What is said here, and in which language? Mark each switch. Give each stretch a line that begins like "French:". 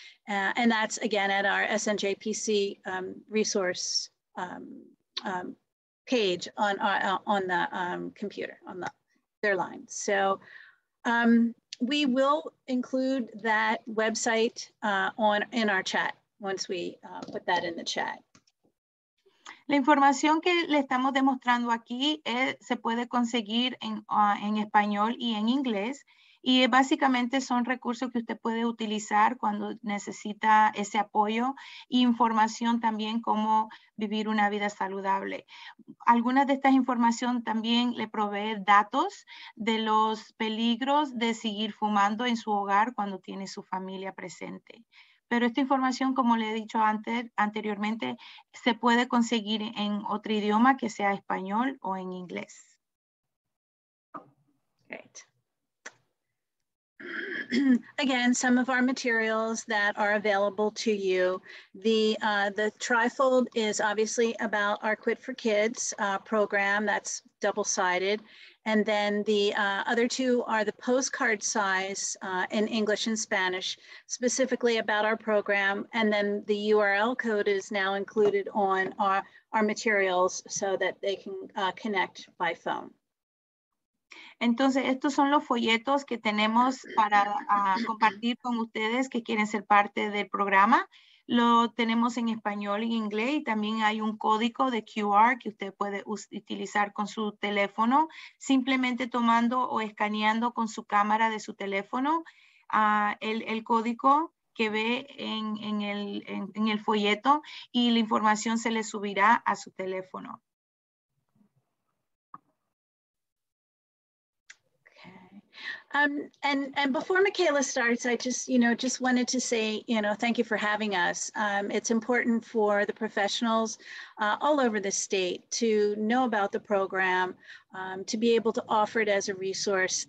English: And that's again at our SNJPC resource page on the computer, on their line. So we will include that website in our chat once we put that in the chat.
Spanish: La información que le estamos demostrando aquí se puede conseguir en español y en inglés, y básicamente son recursos que usted puede utilizar cuando necesita ese apoyo e información también cómo vivir una vida saludable. Algunas de estas información también le provee datos de los peligros de seguir fumando en su hogar cuando tiene su familia presente. Pero esta información, como le he dicho anteriormente, se puede conseguir en otro idioma que sea español o en inglés.
English: Great. Again, some of our materials that are available to you. The trifold is obviously about our Quit for Kids program. That's double-sided. And then the other two are the postcard size in English and Spanish, specifically about our program. And then the URL code is now included on our materials so that they can connect by phone.
Spanish: Entonces, estos son los folletos que tenemos para compartir con ustedes que quieren ser parte del programa. Lo tenemos en español y inglés, y también hay un código de QR que usted puede utilizar con su teléfono, simplemente tomando o escaneando con su cámara de su teléfono el código que ve en el folleto, y la información se le subirá a su teléfono.
English: And before Michaela starts, I just wanted to say, thank you for having us. It's important for the professionals all over the state to know about the program, to be able to offer it as a resource.